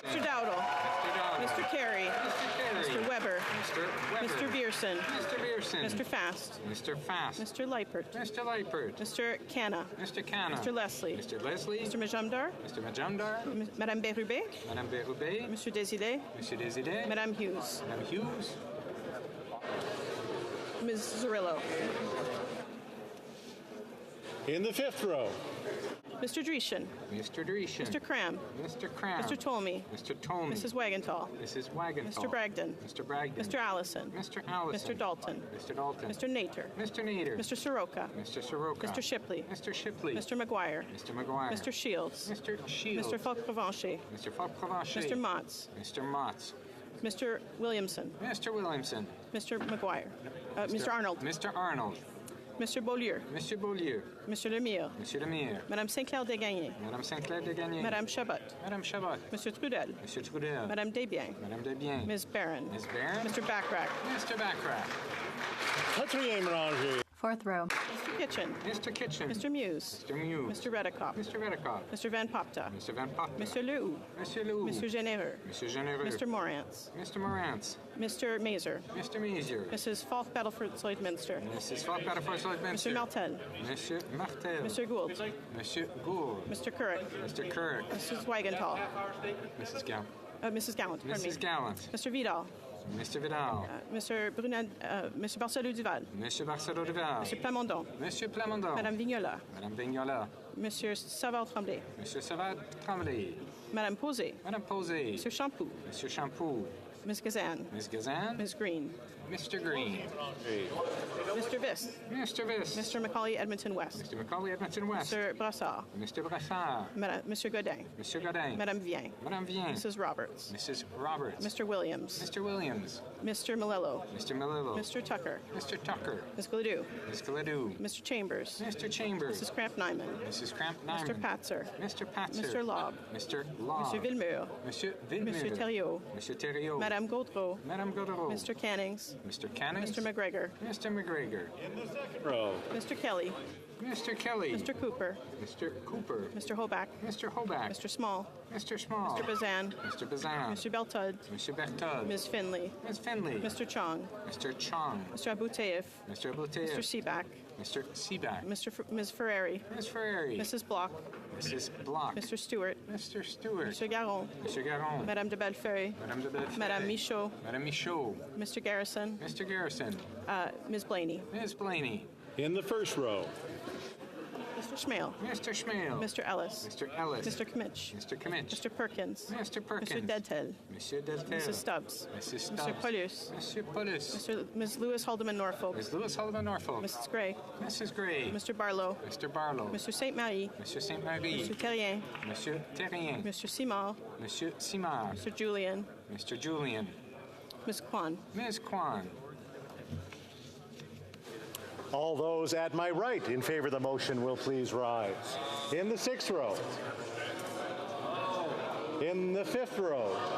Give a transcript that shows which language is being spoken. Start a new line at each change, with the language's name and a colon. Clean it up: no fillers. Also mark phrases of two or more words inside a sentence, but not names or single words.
English: Mr. Dowdle. Mr. Carey. Mr. Weber. Mr. Vierson. Mr. Vierson. Mr. Fast. Mr. Fast. Mr. Leipert. Mr. Leipert. Mr. Canna. Mr. Canna. Mr. Leslie. Mr. Leslie. Mr. Majumdar. Mr. Majumdar. Madame Bérubé. Madame Bérubé. Monsieur Désidé. Monsieur Désidé. Madame Hughes. Madame Hughes. Ms. Zerillo. In the fifth row. Mr. Dreeshen. Mr. Dreeshen. Mr. Cram. Mr. Cram. Mr. Tolmie. Mr. Tolmie. Mrs. Wagenthal. Mrs. Wagenthal. Mr. Bragdon. Mr. Bragdon. Mr. Allison. Mr. Allison. Mr. Dalton. Mr. Dalton. Mr. Nater. Mr. Nader. Mr. Soroka. Mr. Soroka. Mr. Shipley. Mr. Shipley. Mr. McGuire. Mr. McGuire. Mr. Shields. Mr. Shields. Mr. Falk-Provencher. Mr. Falk-Provencher. Mr. Motz. Mr. Motz. Mr. Williamson. Mr. Williamson. Mr. McGuire. Mr. Arnold. Mr. Arnold. Mr. Beaulieu. Monsieur Beaulieu. Monsieur Lemire. Monsieur Lemire. Madame Sinclair Desgagnés. Madame Sinclair Desgagnés. Madame Chabot. Madame Chabot. Monsieur Trudel. Monsieur Trudel. Madame Desbiens. Madame Desbiens. Ms. Barron. Ms. Barron. Mr. Backrack. Mr. Backrack.
French: Quatrième rangée.
English: Fourth row. Mr. Kitchen. Mr. Kitchen. Mr. Muse. Mr. Muse. Mr. Redekop. Mr. Redekop. Mr. Van Popta. Mr. Van Popta. Mr. Lehoux. Mr. Lehoux. Mr. Généreux. Mr. Généreux. Mr. Morantz. Mr. Morantz. Mr. Mazer. Mr. Mazer. Mrs. Falk Battleford Lloydminster. Mrs. Falk Battleford Lloydminster. Mr. Martel. Monsieur Martel. Mr. Gould. Monsieur Gould. Mr. Couric. Mr. Couric. Mrs. Wagenthal. Mrs. Gallant. Mrs. Gallant. Mrs. Gallant. Mr. Vidal. Mr. Vidal. Mr. Mr. Barcelou Duval. Monsieur Barcelou Duval. Mr. Plamondon. Monsieur Plamondon. Madame Vignola. Madame Vignola. Monsieur Savard Tremblay. Monsieur Savard Tremblay. Madame Posé. Madame Posé. Monsieur Champoux. Monsieur Champoux. Ms. Gazan. Ms. Gazan. Ms. Green. Mr. Green. Mr. Viss. Mr. Viss. Mr. Macaulay Edmonton West. Mr. Macaulay Edmonton West. Mr. Brassard. Mr. Brassard. Monsieur Godin. Monsieur Godin. Madame Vien. Madame Vien. Mrs. Roberts. Mrs. Roberts. Mr. Williams. Mr. Williams. Mr. Malillo. Mr. Malillo. Mr. Tucker. Mr. Tucker. Ms. Gladue. Ms. Gladue. Mr. Chambers. Mr. Chambers. Mrs. Cramp-Nyman. Mrs. Cramp-Nyman. Mr. Patzer. Mr. Patzer. Mr. Lobb. Mr. Lobb. Monsieur Villemur. Monsieur Villemur. Monsieur Thériault. Monsieur Thériault. Madame Gaudreau. Madame Gaudreau. Mr. Cannings. Mr. Cannings. Mr. McGregor. Mr. McGregor. In the second row. Mr. Kelly. Mr. Kelly. Mr. Cooper. Mr. Cooper. Mr. Hoback. Mr. Hoback. Mr. Small. Mr. Small. Mr. Bazan. Mr. Bazan. Mr. Beltud. Mr. Bertud. Ms. Finley. Ms. Finley. Mr. Chong. Mr. Chong. Mr. Abouteif. Mr. Abouteif. Mr. Seaback. Mr. Seaback. Ms. Ferrari. Ms. Ferrari. Mrs. Block. Mrs. Block. Mr. Stewart. Mr. Stewart. Mr. Garon. Mr. Garon. Madame de Bellefeuille. Madame de Bellefeuille. Madame Michaud. Madame Michaud. Mr. Garrison. Mr. Garrison. Ms. Blaney. Ms. Blaney. In the first row. Mr. Schmale. Mr. Schmale. Mr. Ellis. Mr. Ellis. Mr. Kmitch. Mr. Kmitch. Mr. Perkins. Mr. Perkins. Mr. Dedtel. Monsieur Deltel. Mrs. Stubbs. Mrs. Stubbs. Mr. Paulus. Monsieur Paulus. Ms. Lewis Haldeman Norfolk. Ms. Lewis Haldeman Norfolk. Mrs. Gray. Mrs. Gray. Mr. Barlow. Mr. Barlow. Mr. Saint Marie. Monsieur Saint Marie. Mr. Terrien. Monsieur Terrien. Mr. Simard. Monsieur Simard. Mr. Julian. Mr. Julian. Ms. Kwan. Ms. Kwan. All those at my right in favor of the motion will please rise. In the sixth row. In the fifth row.